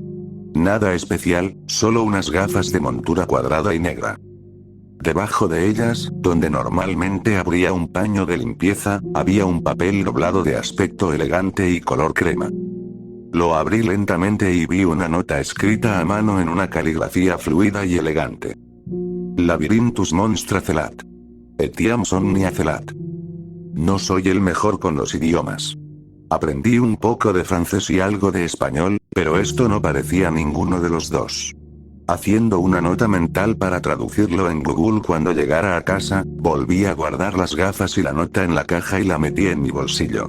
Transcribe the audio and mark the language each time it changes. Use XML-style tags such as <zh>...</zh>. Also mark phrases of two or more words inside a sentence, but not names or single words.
<es>Nada especial, solo unas gafas de montura cuadrada y negra. Debajo de ellas, donde normalmente habría un paño de limpieza, había un papel doblado de aspecto elegante y color crema. Lo abrí lentamente y vi una nota escrita a mano en una caligrafía fluida y elegante.</es> <la>Labyrinthus monstra celat. Etiam somnia celat.</la> <es>No soy el mejor con los idiomas. Aprendí un poco de francés y algo de español, pero esto no parecía ninguno de los dos. Haciendo una nota mental para traducirlo en Google cuando llegara a casa, volví a guardar las gafas y la nota en la caja y la metí en mi bolsillo.</es>